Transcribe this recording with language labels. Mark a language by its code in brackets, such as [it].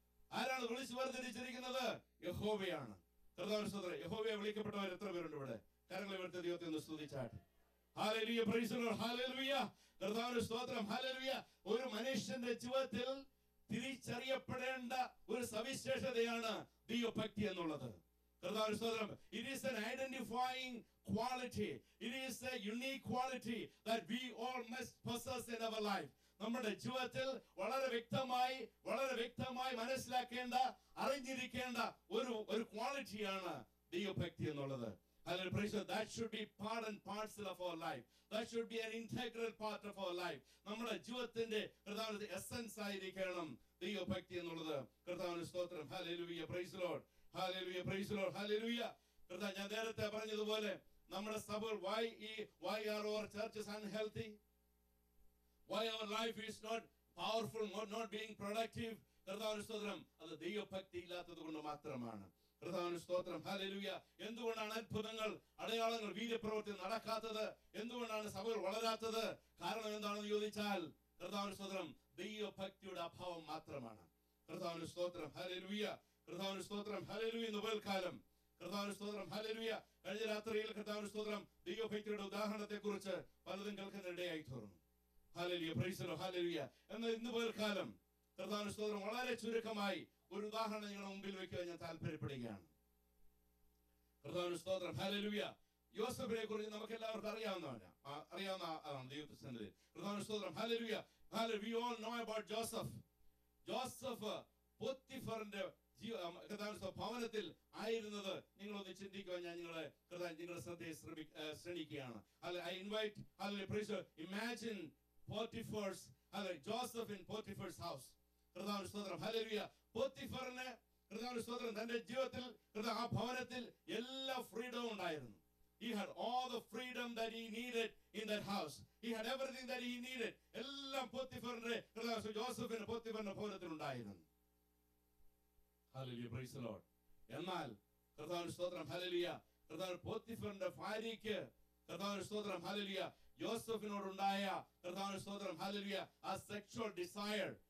[ml] ആരാണ് വിളിച്ചു വേർതിരിച്ചിരിക്കുന്നത്? യഹോവയാണ്. കർത്താവിന്റെ സ്തോത്രം. യഹോവയെ വിളിക്കപ്പെട്ടവർ എത്ര പേരുണ്ട് ഇവിടെ? കരങ്ങൾ ഉയർത്തി ദൈവത്തെ ഒന്ന് സ്തുതിച്ചാട്ടെ. Hallelujah, praise the Lord, hallelujah, കർത്താവിന്റെ സ്തോത്രം ഹല്ലേലൂയ. ഒരു മനുഷ്യന്റെ ജീവിതത്തിൽ തിരിച്ചറിയപ്പെടേണ്ട ഒരു സവിശേഷതയാണ് ദൈവഭക്തി എന്നുള്ളത്. കർത്താവിന്റെ സ്തോത്രം. [en] It is an identifying quality. It is a unique quality that we all must possess in our life. [ml] നമ്മുടെ ജീവിതത്തിൽ വളരെ വ്യക്തമായി മനസ്സിലാക്കേണ്ട, അറിഞ്ഞിരിക്കേണ്ട ഒരു ക്വാളിറ്റിയാണ് ദൈവഭക്തി എന്നുള്ളത്. [en] That should be part and parcel of our life. That should be an integral part of our life. [ml] നമ്മുടെ ജീവിതത്തിന്റെ കർത്താവിന്റെ എസൻസ് ആയിരിക്കണം ദൈവഭക്തി എന്നുള്ളത്. കർത്താവിന്റെ സ്തോത്രം hallelujah, praise the Lord, hallelujah, praise the Lord, hallelujah. കർത്താവ്, ഞാൻ നേരത്തെ പറഞ്ഞതുപോലെ നമ്മുടെ സഭകൾ [en] why are our churches unhealthy? Why our life is not powerful, not being productive? [ml] കർത്താവിന്റെ സ്തോത്രം, അത് ദൈവഭക്തി ഇല്ലാത്തത് കൊണ്ട് മാത്രമാണ്. കർത്താവിന്റെ സ്തോത്രം ഹല്ലേലൂയ. എന്തുകൊണ്ടാണ് അത്ഭുതങ്ങൾ, അടയാളങ്ങൾ, വീര്യപ്രവൃത്തി നടക്കാത്തത്? എന്തുകൊണ്ടാണ് സഭകൾ വളരാത്തത്? കാരണം എന്താണെന്ന് ചോദിച്ചാൽ കർത്താവിന്റെ സ്തോത്രം ദൈവഭക്തിയുടെ അഭാവം മാത്രമാണ്. കർത്താവിന്റെ സ്തോത്രം ഹല്ലേലൂയ, കർത്താവിന്റെ സ്തോത്രം ഹല്ലേലൂയ. ഇന്ന് പകൽക്കാലം കർത്താവിന്റെ സ്തോത്രം ഹല്ലേലൂയ. കഴിഞ്ഞ രാത്രിയിൽ കർത്താവിന്റെ സ്തോത്രം ദൈവഭക്തിയുടെ ഉദാഹരണത്തെ കുറിച്ച് പലതും കേൾക്കുന്നിടയായി തീർന്നു. Hallelujah, praise the Lord, hallelujah. എന്നാൽ ഇന്ന് പകൽക്കാലം കർത്താവിന്റെ സ്തോത്രം വളരെ ചുരുക്കമായി ഒരു ഉദാഹരണം നിങ്ങളുടെ മുമ്പിൽ വെക്കാൻ ഞാൻ താല്പര്യപ്പെടുകയാണ്. കർത്താവിന്റെ സ്തോത്രം ഹല്ലേലൂയ. യോസേഫിനെ കുറിച്ച് നമുക്ക് എല്ലാവർക്കും അറിയാവുന്ന ആളാണ് ദൈവത്തിന്റെ. കർത്താവിന്റെ സ്തോത്രം hallelujah. [en] We all know about Joseph. [ml] Joseph പോത്തിഫറിന്റെ ഭവനത്തിൽ ആയിരുന്നത് നിങ്ങളൊന്ന് ചിന്തിക്കുക. ഞാൻ നിങ്ങളുടെ ശ്രദ്ധയെ ശ്രമിക്കുകയാണ്. [en] I invite, imagine Potiphar's, Joseph in Potiphar's house. [ml] കർത്താവിന്റെ സ്തോത്രം ഹല്ലേലൂയ. പോത്തിഫറിന് കർത്താവിന്റെ സ്തോത്രം തന്റെ ജീവിതത്തിൽ ആ ഭവനത്തിൽ എല്ലാ ഫ്രീഡവും ഉണ്ടായിരുന്നു. [en] He had all the freedom that he needed in that house. He had everything that he needed. [ml] എല്ലാം പോത്തിഫറിന്റെ ജോസഫിന് പോത്തിഫറിന്റെ ഭവനത്തിൽ ഉണ്ടായിരുന്നു. Hallelujah, praise the Lord. എന്നാൽ കർത്താവിന്റെ സ്തോത്രം ഹല്ലേലൂയ, കർത്താവ് പോത്തിഫറിന്റെ ഭാര്യയ്ക്ക് കർത്താവിന്റെ സ്തോത്രം ഹല്ലേലൂയ യോസഫിനോടുണ്ടായ കർത്താവിന്റെ സ്തോത്രം ഹല്ലേലൂയ ആ സെക്ഷുവൽ ഡിസയർ,